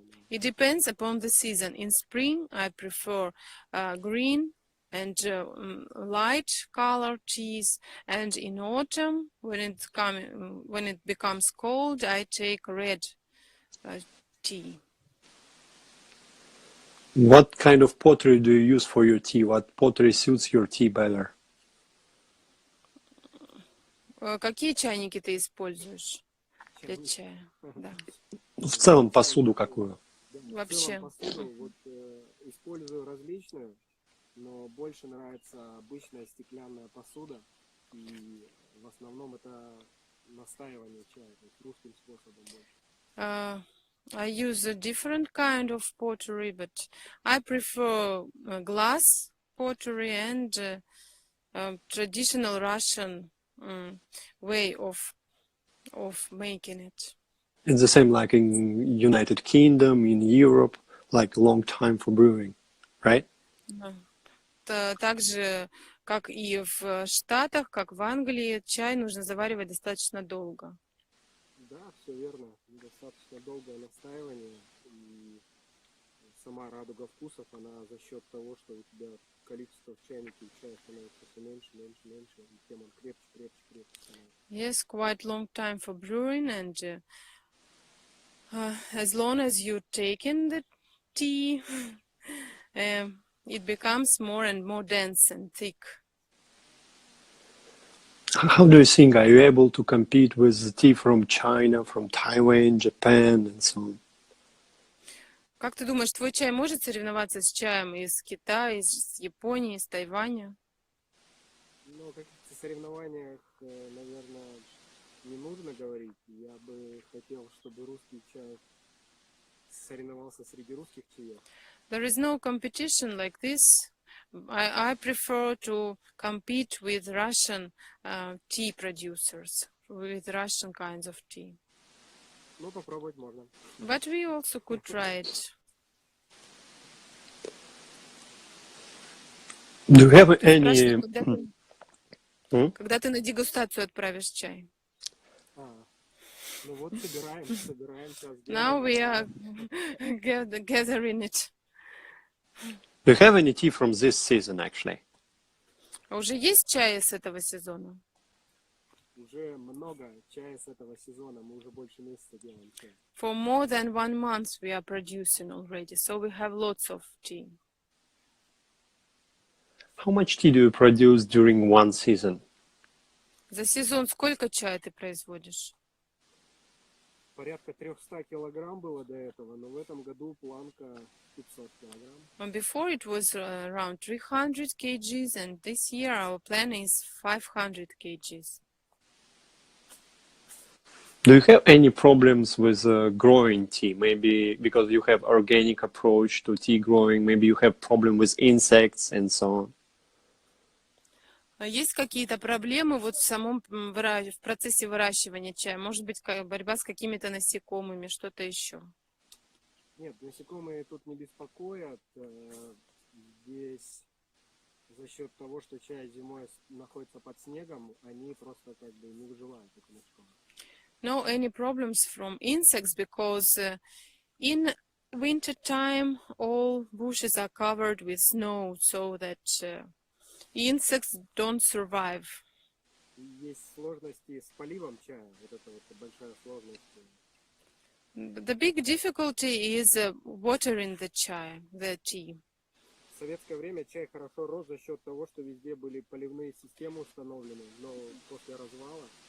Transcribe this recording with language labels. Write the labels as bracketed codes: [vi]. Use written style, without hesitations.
[en] It depends upon the season. In spring, I prefer green and light color teas, and in autumn, when it becomes cold, I take red tea. What kind of pottery do you use for your tea? What pottery suits your tea better? [ru] Какие чайники ты используешь для чая? Да. В целом посуду какую? Вообще. В целом посуду использую различную, но больше нравится обычная стеклянная посуда, и в основном это настаивание чая, то есть русским способом больше. [en] I use a different kind of pottery, but I prefer glass pottery and traditional Russian way of making it. It's the same like in United Kingdom, in Europe, like long time for brewing, right? [ru] Так же, как и в Штатах, как в Англии, чай нужно заваривать достаточно долго. Да, все верно. Достаточно долгое настаивание, и сама радуга вкусов, она за счет того, что у тебя количество в чайнике чая становится все меньше, и тем он крепче становится. [en] Yes, quite long time for brewing, and as long as you take in the tea, it becomes more and more dense and thick. How do you think, are you able to compete with the tea from China, from Taiwan, Japan, and so on? [ru] Как ты думаешь, твой чай может соревноваться с чаем из Китая, из Японии, из Тайваня? Ну, о каких-то соревнованиях, наверное, не нужно говорить. Я бы хотел, чтобы русский чай соревновался среди русских чаев. [en] There is no competition like this. I prefer to compete with Russian tea producers, with Russian kinds of tea. [ru] Ну, попробовать можно. [en] But we also could try it. Do you have any... [ru] Когда ты на дегустацию отправишь чай? Ну вот собираем сейчас. [en] Now we are gathering it. Do you have any tea from this season, actually? [ru] А уже есть чай с этого сезона? Уже много чая с этого сезона, мы уже больше месяца делаем чай. [en] For more than 1 month we are producing already, so we have lots of tea. How much tea do you produce during one season? [ru] За сезон сколько чая ты производишь? Порядка 300 килограмм было до этого, но в этом году планка 500 килограмм. [en] And before it was around 300 kgs, and this year our plan is 500 kgs. Do you have any problems with growing tea? Maybe because you have organic approach to tea growing, maybe you have problem with insects and so on. [ru] А есть какие-то проблемы вот в самом в процессе выращивания чая? Может быть, борьба с какими-то насекомыми, что-то еще? Нет, насекомые тут не беспокоят. Здесь за счет того, что чай зимой находится под снегом, они просто как бы не выживают, эти насекомые. [en] No any problems from insects because in winter time all bushes are covered with snow so that insects don't survive. [ru] Есть сложности с поливом чая, вот это вот большая сложность. [en] The big difficulty is watering the chai, the tea. [ru] В советское время чай хорошо рос за счет того, что везде были поливные системы установлены, но после развала.